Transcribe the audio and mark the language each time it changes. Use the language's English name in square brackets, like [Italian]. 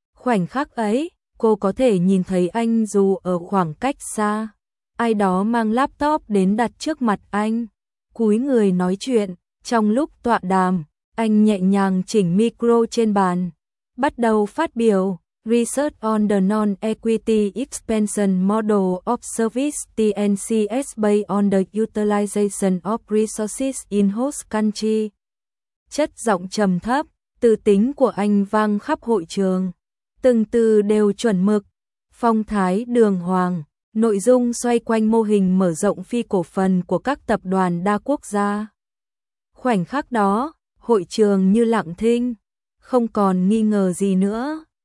[Vietnamese] Khoảnh khắc ấy, cô có thể nhìn thấy anh dù ở khoảng cách xa. Ai đó mang laptop đến đặt trước mặt anh, cúi người nói chuyện. Trong lúc tọa đàm, anh nhẹ nhàng chỉnh micro trên bàn, bắt đầu phát biểu. [English] Research on the non-equity expansion model of service TNCS based on the utilization of resources in host country. [Vietnamese] Chất giọng trầm thấp, tự tính của anh vang khắp hội trường, từng từ đều chuẩn mực, phong thái đường hoàng. Nội dung xoay quanh mô hình mở rộng phi cổ phần của các tập đoàn đa quốc gia. Khoảnh khắc đó, hội trường như lặng thinh, không còn nghi ngờ gì nữa.